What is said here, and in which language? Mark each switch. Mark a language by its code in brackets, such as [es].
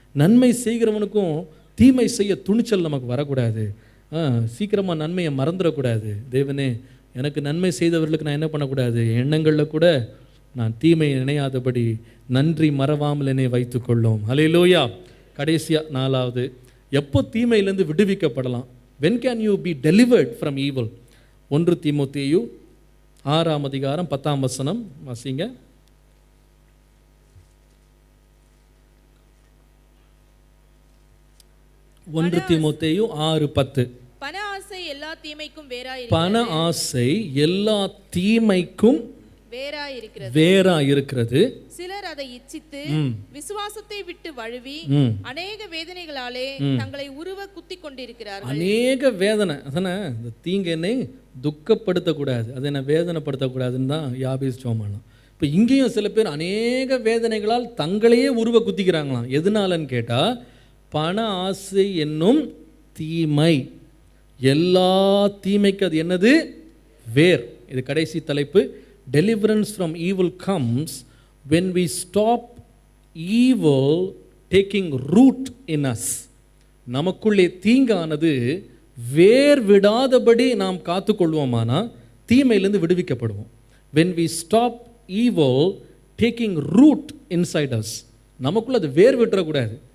[ta] நன்மை செய்கிறவனுக்கும் தீமை செய்ய துணிச்சல் நமக்கு வரக்கூடாது. சீக்கிரமாக நன்மையை மறந்துடக்கூடாது. தேவனே எனக்கு நன்மை செய்தவர்களுக்கு நான் என்ன பண்ணக்கூடாது, எண்ணங்களில் கூட நான் தீமையை நினையாதபடி நன்றி மறவாமல் என்னை வைத்துக்கொள்ளும். ஹல்லேலூயா. கடைசியாக 4வது, எப்போ தீமையிலேருந்து விடுவிக்கப்படலாம்? [en] when can you be delivered from evil? [ta] 1 தீமோத்தேயு 6ஆம் அதிகாரம் 10ஆம் வசனம் வாசிங்க. 1 தீமோத்தேயு 6:10. பண ஆசை எல்லா தீமைக்கும் பண ஆசை எல்லா தீமைக்கும் வேறா இருக்கிறது. சிலர் அதை இச்சித்து விசுவாசத்தை விட்டு வழுவி அநேக வேதனைகளாலே தங்களை உருவ குத்தி கொண்டிருக்கிறார்கள். அநேக வேதனை, அதானே இந்த தீங்கு என்னை துக்கப்படுத்தக்கூடாது, அதை என்ன வேதனைப்படுத்தக்கூடாதுன்னு தான் யாபேஸ் ஜெபம். இப்போ இங்கேயும் சில பேர் அநேக வேதனைகளால் தங்களையே உருவ குத்திக்கிறாங்களாம். எதனாலன்னு கேட்டால், பண ஆசை என்னும் தீமை, எல்லா தீமைக்கு அது என்னது? வேர். இது கடைசி தலைப்பு. [en] Deliverance from evil comes when we stop evil taking root in us. [ta] நமக்குள்ளே தீங்கானது வேர் விடாதபடி நாம் காத்துக்கொள்வோமானா தீமையிலிருந்து விடுவிக்கப்படுவோம். [en] When we stop evil taking root inside us, [ta] நமக்குள்ள அது வேர் விட்டுறக்கூடாது.